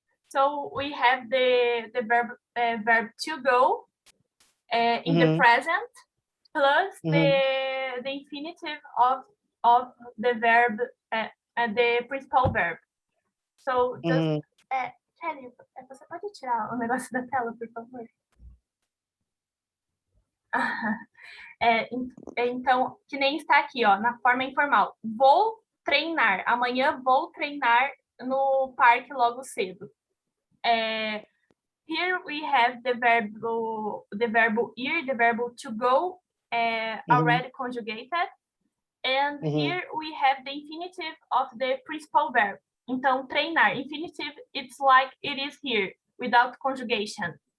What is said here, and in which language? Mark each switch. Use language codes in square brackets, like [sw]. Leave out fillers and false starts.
[en] So we have the verb to go in the present plus the infinitive of the verb, the principal verb. [pt] So just Kelly, você pode tirar o negócio da tela, por favor? Então, que nem está aqui, ó, na forma informal. Vou treinar. Amanhã vou treinar no parque logo cedo. [en] Here we have the verb ir, the verb to go, already conjugated. And here we have the infinitive of the principal verb. [pt] Então, treinar. [en] Infinitive, it's like it is here, without conjugation.